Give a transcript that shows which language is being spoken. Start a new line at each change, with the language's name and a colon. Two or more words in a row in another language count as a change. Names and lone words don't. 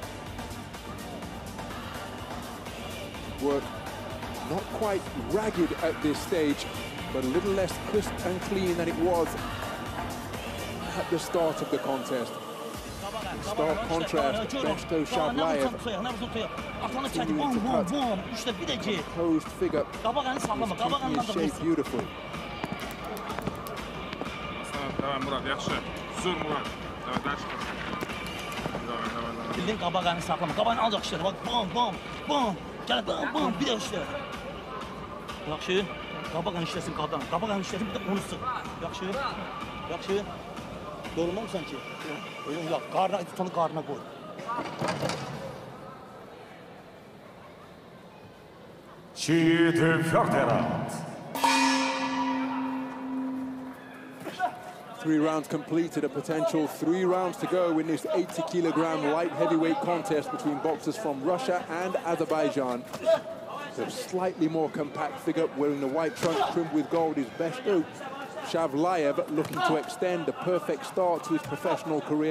English: Work not quite ragged at this stage, but a little less crisp and clean than it was at the start of the contest. In stark contrast, Beshto SHAVLAEV continuing to cut a composed figure, keeping his shape beautifully.
Azerbaijani: Murad, yaxşı. Zor Murad. Bildin qabağını saxlama. Qabağını ancaq işlədir. Bak, bam, bam, bam. Gəl, bam, bam, bir də işlə. Yaxşı. Qabağını işləsin qadın. Qabağını işləsin, bir də onu sıx. Yaxşı. Yaxşı. Yorulmamısan ki? Yox, tutanı qarnına qoy.
Russian: Четвертый раунд.
English: 3 rounds completed, a potential 3 rounds to go in this 80-kilogram light heavyweight contest between boxers from Russia and Azerbaijan. The slightly more compact figure wearing the white trunk trimmed with gold is Beshto SHAVLAEV, looking to extend a perfect start to his professional career.